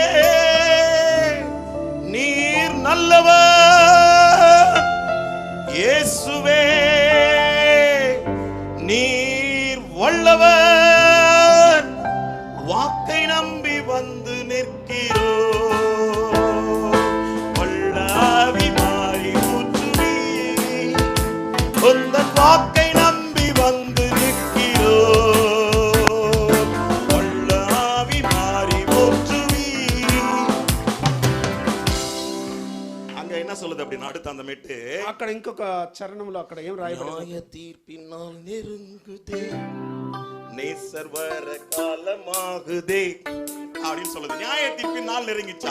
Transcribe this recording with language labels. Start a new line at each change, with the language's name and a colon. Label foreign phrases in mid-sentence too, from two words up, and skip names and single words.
Tamil: நீர் நல்லவர், இயேசுவே நீர் வல்லவர், வாக்கை நம்பி வந்து நிற்கிறோம், வல்லாவி மாறி ஊற்றுவி, உந்தன் வாக்கை நம்பி வந்து நிற்கிறோம், வல்லாவி மாறி ஊற்றுவி. அங்க என்ன சொல்லுது அப்படின்னு அடுத்த அந்த மெட்டு,
Telugu: అక్కడ ఇంకొక చరణంలో అక్కడ ఏం రాయబడింది,
Tamil: நியாய தீர்ப்பினால் நெருங்குதே, நேசர் வர காலமாகுதே அப்படின்னு சொல்லுது. நியாய தீர்ப்பின் நாள் நெருங்கிச்சா?